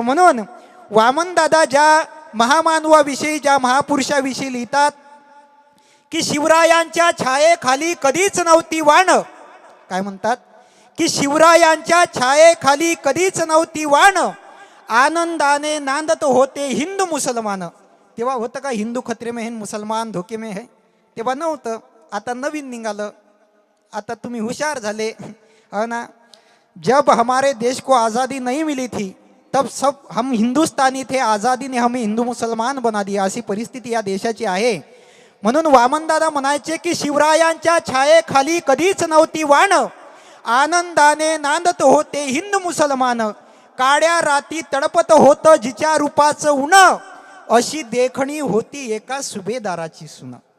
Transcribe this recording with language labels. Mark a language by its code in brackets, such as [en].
[mr] म्हणून वामनदादा ज्या महामानवाविषयी, ज्या महापुरुषाविषयी लिहितात की शिवरायांच्या छायेखाली कधीच नव्हती वाण. काय म्हणतात? की शिवरायांच्या छायेखाली कधीच नव्हती वाण, आनंदाने नांदत होते हिंदू मुसलमान. तेव्हा होतं का [hi] हिंदू खतरे में है, मुसलमान धोके में है? [mr] तेव्हा नव्हतं. आता नवीन निघालं. आता तुम्ही हुशार झाले, [hi] है ना. जब हमारे देश को आज़ादी नहीं मिली थी तब सब हम हिंदुस्तानी थे, आज़ादी ने हमें हिंदू मुसलमान बना दिया. [mr] अशी परिस्थिती या देशाची आहे. म्हणून वामनदादा म्हणायचे की शिवरायांच्या छायेखाली कधीच नव्हती वाण, आनंदाने नांदत होते हिंदू मुसलमान. काड्या राती तडपत होतं जिच्या रूपाचं उन, अशी देखणी होती एका सुभेदाराची सुन.